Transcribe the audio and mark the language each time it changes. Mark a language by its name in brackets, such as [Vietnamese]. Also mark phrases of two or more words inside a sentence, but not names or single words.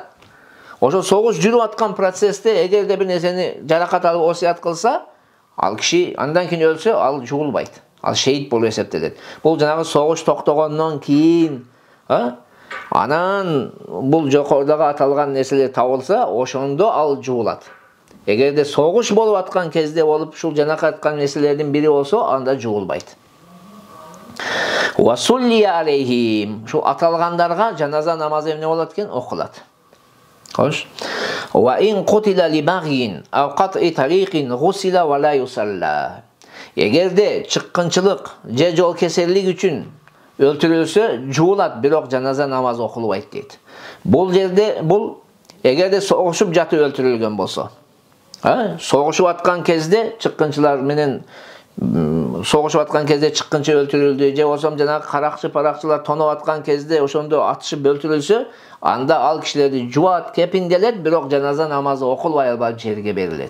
[Kyrgyz] Ошо согуш жүрүп аткан процессте эгерде бир нерсени жаракат алып осият кылса, ал киши андан кийин өлсө, ал жугулбайт. Ал шейит болуп эсептелет. Бул жанагы согуш токтогондон кийин, анан бул жокордогу аталган нерселер табылса, ошондо ал жугулат. Эгерде согуш болуп аткан кезде болуп, ушул жанакы айткан нерселердин бири болсо, анда жугулбайт. [Arabic] وصلي عليهم. [Kyrgyz] Шу аталгандарга жаназа намазы эмне болот экен? Окулат. Хош. [Arabic] وإن قتل لبغي أو قطع طريق غسل ولا يصلى. [Kyrgyz] Эгерде чыккынчылык же жол кесерлик үчүн өлтүрүлсө, жуулат, бирок жаназа намазы окулбайт дейт. Бул жерде эгерде согушуп жатып өлтүрүлгөн болсо, согушуп аткан кезде чыккынчылар менен согушуп аткан кезде чыккынчы өлтүрүлдү, же болсо жанагы каракчы-паракчылар тоноп аткан кезде ошондо атышып өлтүрүлсө, анда ал кишилерди жуат, кепинделет, бирок жаназа намазы окулбай албап жерге берилет.